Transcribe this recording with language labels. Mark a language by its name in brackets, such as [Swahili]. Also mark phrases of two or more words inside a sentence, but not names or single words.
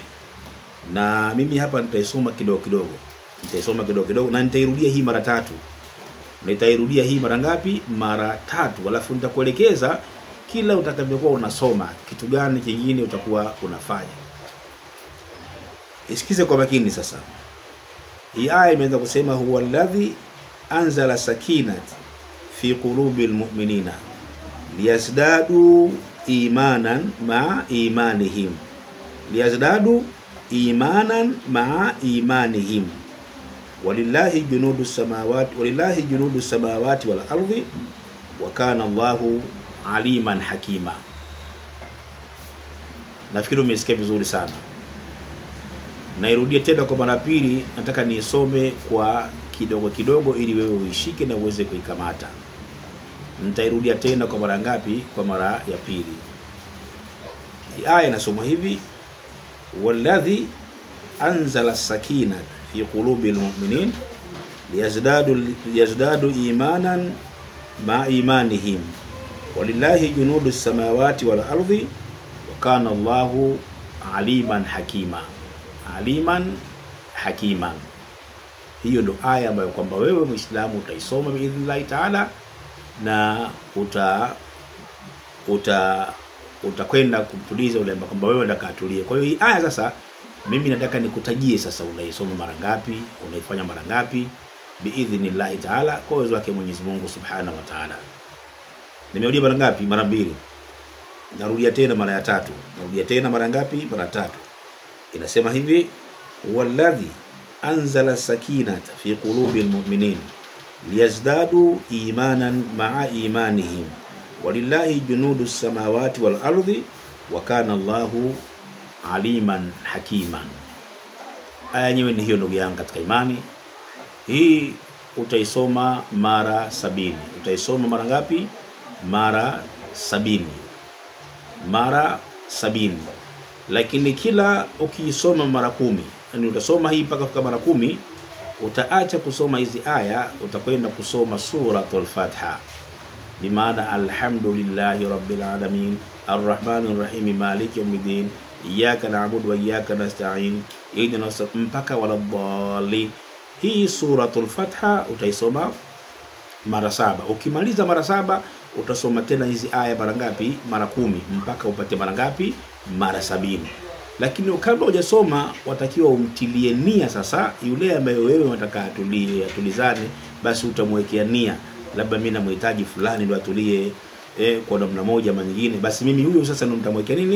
[Swahili] Na mimi hapa nitaisoma kidogo kidogo, na nitairudia hii mara 3. Nitairudia hii mara ngapi? Mara 3. Alafu nitakuelekeza kila utakavyokuwa unasoma kitu gani kingine utakuwa unafanya. Isikize kwa makini sasa. Hii aya imeanza kusema huwa [Arabic] الذي أنزل السكينة في قلوب المؤمنين ليزدادوا إيمانا مع إيمانهم. ليزدادوا إيمانا مع إيمانهم. ولله جنود السماوات والأرض وكان الله عليما حكيما. [Swahili] Nafikiri umesikia vizuri sana. Nairudia tena kwa mara pili, nataka niisome kwa kidogo kidogo ili wewe uishike na uweze kuikamata. Nitairudia tena kwa mara ngapi? Kwa mara ya pili. Aya inasoma hivi: [Arabic] والذي أنزل السكينة في قلوب المؤمنين ليزدادوا إيمانا مع إيمانهم ولله جنود السماوات والأرض وكان الله عليما حكيما. عليما حكيما. [Swahili] Hiyo ndo aya ambayo kwamba wewe Muislamu utaisoma [Arabic] بإذن الله تعالى [Swahili] na utakwenda kumtuliza ule ambaye kwamba wewe unataka atulie. Kwa hiyo hii aya sasa mimi nataka nikutajie sasa unaisoma mara ngapi, unaifanya mara ngapi [Arabic] بإذن الله تعالى [Swahili] kwa uwezo wake Mwenyezi Mungu [Arabic] سبحانه وتعالى. [Swahili] Nimerudia mara ngapi? Mara mbili. Narudia tena mara ya tatu. Narudia tena mara ngapi? Mara tatu. Inasema hivi: [Arabic] والذي أنزل السكينة في قلوب المؤمنين ليزدادوا إيمانا مع إيمانهم ولله جنود السماوات والأرض وكان الله عليما حكيما. [Swahili] Aya yenyewe ni hiyo ndugu yangu katika imani. Hii utaisoma mara 70. Utaisoma mara ngapi? Mara 70. Mara 70. Lakini kila ukiisoma mara 10, yani utasoma hii mpaka kufika mara 10, utaacha kusoma hizi aya, utakwenda kusoma suratul Fatiha. Bi maana [Arabic] الحمد لله رب العالمين الرحمن الرحيم مالك يوم الدين إياك نعبد وإياك نستعين اهدنا الصراط mpaka waladdallin. [Swahili] Hii suratul Fatiha utaisoma mara 7. Ukimaliza mara 7 utasoma tena hizi aya mara ngapi? Mara 10 mpaka upate mara ngapi? Mara 70. Lakini kabla hujasoma watakiwa umtilie nia sasa yule ambaye wewe unataka atulizane, basi utamwekea nia, labda mimi namhitaji fulani ndio atulie kwa namna moja ama nyingine, basi mimi huyo sasa ndo nitamwekea nini?